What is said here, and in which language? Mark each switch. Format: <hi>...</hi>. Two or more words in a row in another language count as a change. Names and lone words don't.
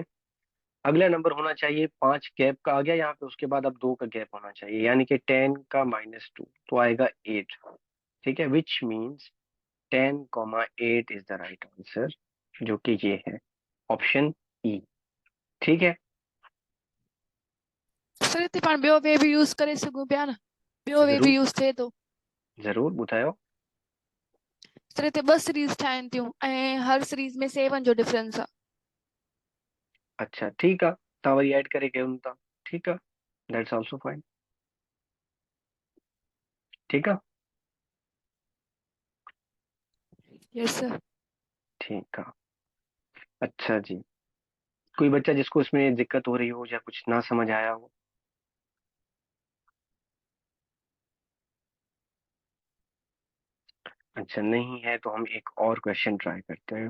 <hi>अगला नंबर होना चाहिए 5 गैप का आ गया यहाँ पे, उसके बाद अब 2 का गैप होना चाहिए, यानी कि 10 का -2 तो आएगा 8। ठीक है,</hi> <en>which means 10, 8 is the right answer,</en> <hi>जो कि ये है ऑप्शन ई। ठीक है।</hi> <sd>सर हिते पाण ॿियो वे बि यूज़ करे सघूं पिया न, ॿियो वे बि जरूर, यूज़ थिए थो। जरूर ॿुधायो। सर हिते 2 सीरीज़ ठाहिनि थियूं ऐं हर सीरीज़ में 7 जो डिफरेंस आहे। अच्छा ठीकु आहे, तव्हां वरी ऐड करे कयो था। ठीकु आहे,</sd> <en>that's also fine. ठीकु आहे। yes sir.</en> <hi>ठीक है। अच्छा जी, कोई बच्चा जिसको इसमें दिक्कत हो रही हो या कुछ ना समझ आया हो? अच्छा नहीं है तो हम एक और क्वेश्चन ट्राई करते हैं।</hi>